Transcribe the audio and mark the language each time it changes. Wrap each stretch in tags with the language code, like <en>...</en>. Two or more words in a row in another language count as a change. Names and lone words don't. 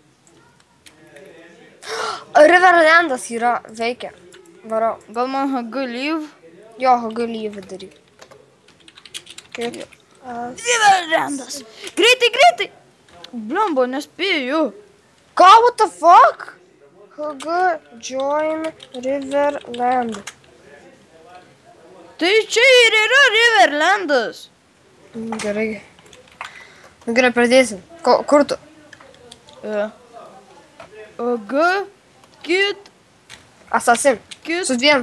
<lt>Riverlandas yra, veikia. Varau. Gal man HG leave? Jo, gali daryk. Kaip? Riverlandas! Greitai! Blembo, nespėju. Ką,</lt> <en>what the fuck? HG join Riverland.</en> <lt>Tai čia ir yra Riverlandas. Gerai. Nu gerai, pradėsim. Kur tu? HG, kit, Assassin. Su dviem.</lt>